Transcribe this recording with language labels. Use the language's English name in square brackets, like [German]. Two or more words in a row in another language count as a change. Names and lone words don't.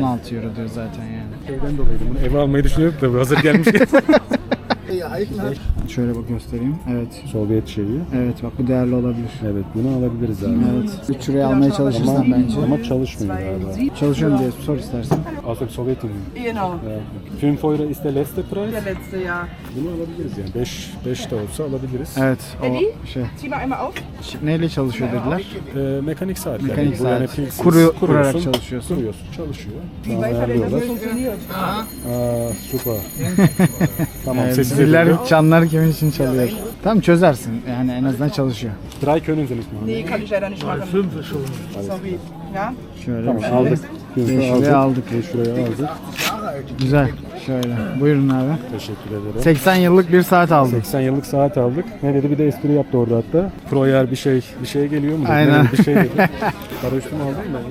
[Turkish] 16 euro diyor zaten yani. Şeyden dolayı bunu eve almayı düşünüyorduk da bu hazır gelmiş. Şöyle bak göstereyim. Evet. Sovyet şeyi. Evet bak bu değerli olabilir. Evet bunu alabiliriz abi. Evet. 3 liraya almaya çalışırsan bence. Ama çalışmıyor galiba. Çalışıyorum diye sor istersen. [German] Also Sovyet Union. Genau. Ja. 5 Euro ist der letzte Preis. Der letzte Jahr. [Turkish] Bunu alabiliriz yani. 5 de olsa alabiliriz. Evet. O şey. [German] Zieh mal einmal auf. [Turkish] Neyle çalışıyor dediler? Mekanik saat. Mekanik Bu yani saat. pilsiz Kurarak kuruyorsun, çalışıyorsun. Kuruyorsun, çalışıyor. Tamam, ayarlıyorlar. Aa, süper. Tamam, sesi Ziller, geliyor. çanlar kimin için çalıyor? Tam çözersin yani en azından çalışıyor. [German] Drei können Sie nicht machen. Nee, kann ich leider nicht machen. Sorry. Ja? [Turkish] Şöyle Tamam, bir şey. aldık. 5 liraya aldık. 5 liraya aldık. Güzel. Şöyle. Buyurun abi. Teşekkür ederim. 80 yıllık bir saat aldım. 80 yıllık saat aldık. Ne dedi? Bir de espri yaptı orada hatta. Proyer bir şey geliyor mu? dedi. Aynen. Ne dedi? Bir şey dedi. Para üstüme aldın mı?